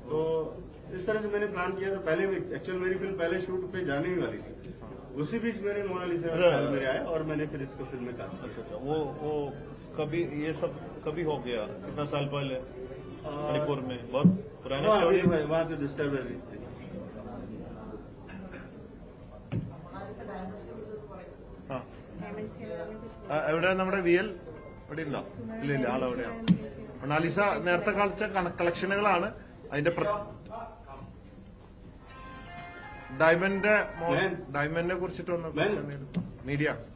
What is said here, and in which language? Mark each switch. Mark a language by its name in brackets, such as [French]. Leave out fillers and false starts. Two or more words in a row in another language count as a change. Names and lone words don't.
[Hindi] तो इस तरह से मैंने प्लान किया था पहले। एक्चुअल मेरी फिल्म पहले शूट पे जाने ही वाली थी, उसी बीच मैंने मोनालिसा ख्याल मेरे आया और मैंने फिर इसको फिल्म में कास्ट किया। वो कभी ये सब कभी हो गया? कितना साल पहले मणिपुर में? बहुत पुराना स्टोरी है। वहाँ तो डिस्टर्ब है। [Malayalam] എവിടെ നമ്മുടെ വിയൽ ഇവിടെ ഉണ്ടോ? ഇല്ല ഇല്ല, ആളെവിടെയാണ്? മൊണാലിസ നേരത്തെ കളിച്ച കളക്ഷനുകളാണ് അതിന്റെ ഡയമണ്ടിനെ കുറിച്ചിട്ടൊന്ന് മീഡിയ.